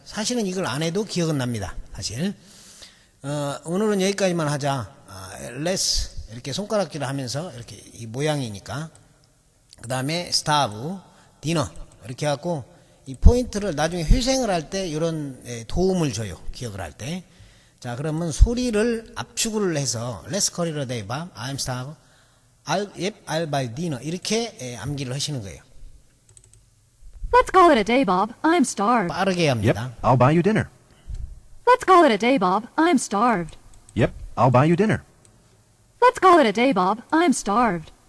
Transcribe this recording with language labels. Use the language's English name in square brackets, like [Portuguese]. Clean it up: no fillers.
[Korean] 사실은 이걸 안 해도 기억은 납니다. 사실. 오늘은 여기까지만 하자. Let's 이렇게 손가락질을 하면서 이렇게 이 모양이니까. 그 다음에 starve, dinner 이렇게 해갖고 이 포인트를 나중에 회생을 할 때 이런 도움을 줘요. 기억을 할 때. 자, 그러면 소리를 압축을 해서 [English] Let's call it a day, Bob. I'm starved. I'll buy dinner. [Korean] 이렇게 암기를 하시는 거예요. [English] Let's call it a day, Bob. I'm starved. [Korean] 빠르게 합니다. [English] I'll buy you dinner. Let's call it a day, Bob. I'm starved. Yep, I'll buy you dinner. Let's call it a day, Bob. I'm starved.